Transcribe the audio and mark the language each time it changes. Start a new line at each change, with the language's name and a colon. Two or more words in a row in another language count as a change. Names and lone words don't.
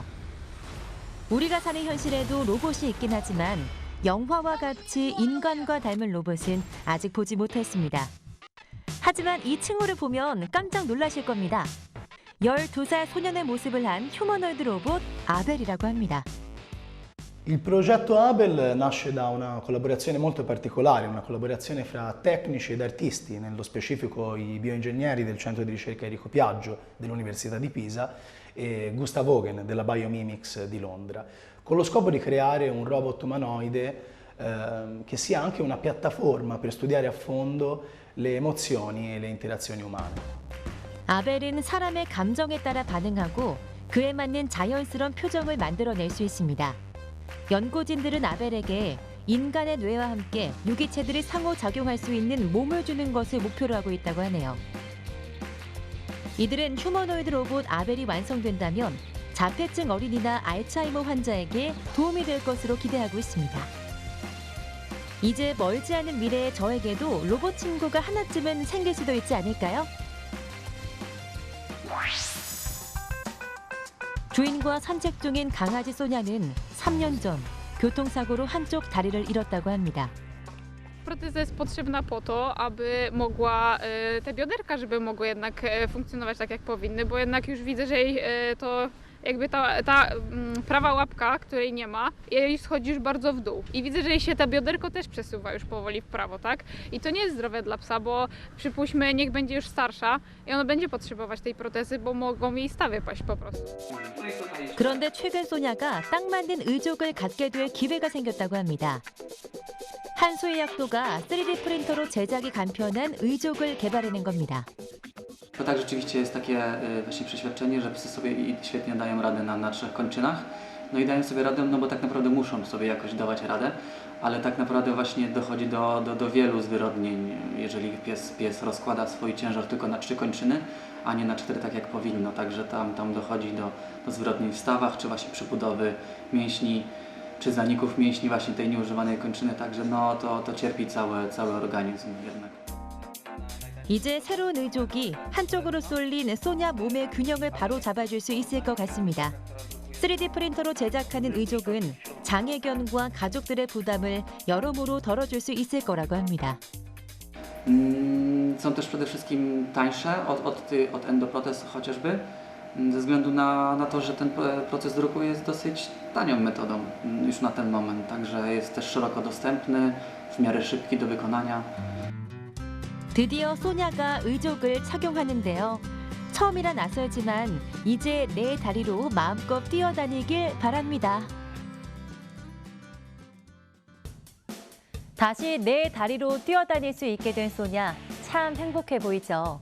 Korean: 우리가 사는 현실에도 로봇이 있긴 하지만 영화와 같이 인간과 닮은 로봇은 아직 보지 못했습니다. 하지만 이 칭호를 보면 깜짝 놀라실 겁니다. 12살 소년의 모습을 한 휴머노이드 로봇 아벨이라고 합니다.
Italian: Il progetto Abel nasce da una collaborazione molto particolare, una collaborazione fra tecnici ed artisti, nello specifico i bioingegneri del centro di ricerca Enrico Piaggio dell'Università di Pisa e Gustav Hogen della Biomimics di Londra, con lo scopo di creare un robot umanoide che sia anche una piattaforma per studiare a fondo le emozioni e le interazioni umane.
Korean: 아벨은 사람의 감정에 따라 반응하고 그에 맞는 자연스러운 표정을 만들어낼 수 있습니다. 연구진들은 아벨에게 인간의 뇌와 함께 유기체들이 상호작용할 수 있는 몸을 주는 것을 목표로 하고 있다고 하네요. 이들은 휴머노이드 로봇 아벨이 완성된다면 자폐증 어린이나 알츠하이머 환자에게 도움이 될 것으로 기대하고 있습니다. 이제 멀지 않은 미래의 저에게도 로봇 친구가 하나쯤은 생길 수도 있지 않을까요? 주인과 산책 중인 강아지 소냐는 3년 전 교통사고로 한쪽 다리를 잃었다고 합니다.
Polish: Proteza jest potrzebna po to, aby mogła te bioderka, żeby mogły jednak funkcjonować tak jak powinny, bo jednak już widzę, że jej to jakby ta prawa łapka, której nie ma, jej schodzi już bardzo w dół. I widzę, że jej się to bioderko też przesuwa już powoli w prawo, tak? I to nie jest zdrowe dla psa, bo przypuśćmy, niech będzie już starsza i ona będzie potrzebować tej protezy, bo mogą jej stawy paść po prostu.
Korean: 그런데 최근 소냐가 딱 맞는 의족을 갖게 될 기회가 생겼다고 합니다. 한소희 약도가 3D 프린터로 제작이 간편한 의족을 개발해낸 겁니다.
Polish: To tak rzeczywiście jest takie właśnie przeświadczenie, że psy sobie świetnie dają radę na 3 kończynach. No i dają sobie radę, no bo tak naprawdę muszą sobie jakoś dawać radę, ale tak naprawdę właśnie dochodzi do wielu zwyrodnień, jeżeli pies rozkłada swój ciężar tylko na 3 kończyny, a nie na 4 tak jak powinno. Także tam dochodzi do zwyrodnień w stawach, czy właśnie przybudowy mięśni, czy zaników mięśni właśnie tej nieużywanej kończyny, także no to cierpi cały organizm jednak.
Korean: 이제 새로운 의족이 한쪽으로 쏠린 소냐 몸의 균형을 바로 잡아줄 수 있을 것 같습니다. 3D 프린터로 제작하는 의족은 장애견과 가족들의 부담을 여러모로 덜어줄 수 있을 거라고 합니다.
Polish: Są też przede wszystkim tańsze od endoprotez chociażby, ze względu na to, że ten proces druku jest dosyć tanią metodą już na ten moment, także jest też szeroko dostępny, w miarę szybki do wykonania.
Korean: 드디어 소냐가 의족을 착용하는데요. 처음이라 낯설지만 이제 내 다리로 마음껏 뛰어다니길 바랍니다. 다시 내 다리로 뛰어다닐 수 있게 된 소냐, 참 행복해 보이죠.